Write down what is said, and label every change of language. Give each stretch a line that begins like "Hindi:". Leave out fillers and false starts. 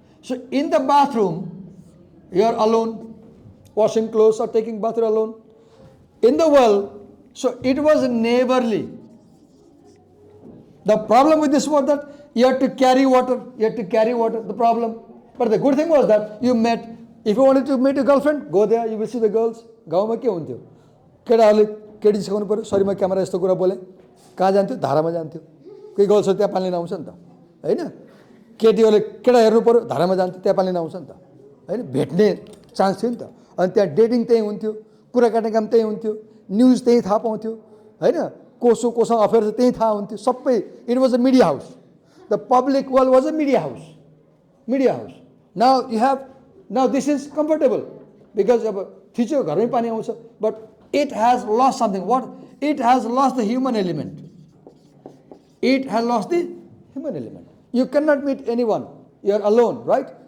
English: So in the bathroom, you are alone, washing clothes or taking bath alone. In the well, so it was neighborly. The problem with this was that you had to carry water. The problem. But the good thing was that you met. If you wanted to meet your girlfriend, go there, you will see the girls.
Nepali: गाउँमा के हुन्थ्यो? केटाहरूले केटी सिकाउनु पर्यो, sorry म camera यस्तो कुरा बोले. कहाँ जान्थ्यो? धारामा जान्थ्यो. कोही गर्ल्सहरू त्यहाँ पानी लिन आउँछ नि त. हैन? केटीहरूले केटा हेर्नु पर्यो, धारामा जान्थ्यो, त्यहाँ पानी लिन आउँछ नि त. हैन? भेट्ने चान्स थियो नि त. अनि त्यहाँ डेटिङ त्यही हुन्थ्यो, कुरा काट्ने काम त्यही हुन्थ्यो, न्युज त्यही थाहा पाउँथ्यो. हैन? कोसँग अफेयर छ त्यही थाहा हुन्थ्यो. सबै
English: It was a media house. The public well was a media house. Now you have, now this is comfortable. Because
Nepali: अब थिच्यो घरमै पानी आउँछ,
English: But it has lost something. What? It has lost the human element. It has lost the human element. You cannot meet anyone. You are alone, right?